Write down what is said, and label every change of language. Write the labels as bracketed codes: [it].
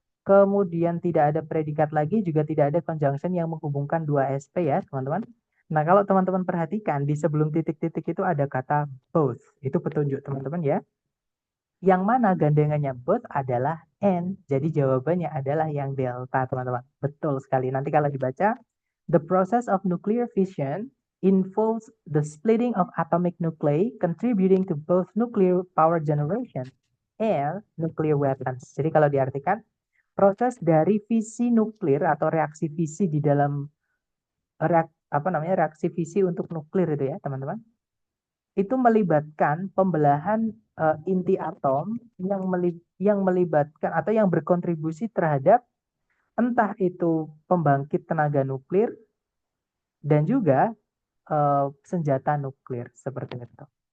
[id] Kemudian tidak ada predikat lagi, juga tidak ada conjunction yang menghubungkan dua SP ya, teman-teman. Nah, kalau teman-teman perhatikan, di sebelum titik-titik itu ada kata both. Itu petunjuk teman-teman ya. Yang mana gandengannya both adalah N. Jadi jawabannya adalah yang delta, teman-teman. Betul sekali. Nanti kalau dibaca, [en] the process of nuclear fission involves the splitting of atomic nuclei contributing to both nuclear power generation and nuclear weapons. [id] Jadi kalau diartikan, proses dari fisi nuklir atau reaksi fisi di dalam reaksi fisi untuk nuklir itu ya, teman-teman itu melibatkan pembelahan inti atom yang melibatkan atau yang berkontribusi terhadap entah itu pembangkit tenaga nuklir dan juga senjata nuklir seperti itu.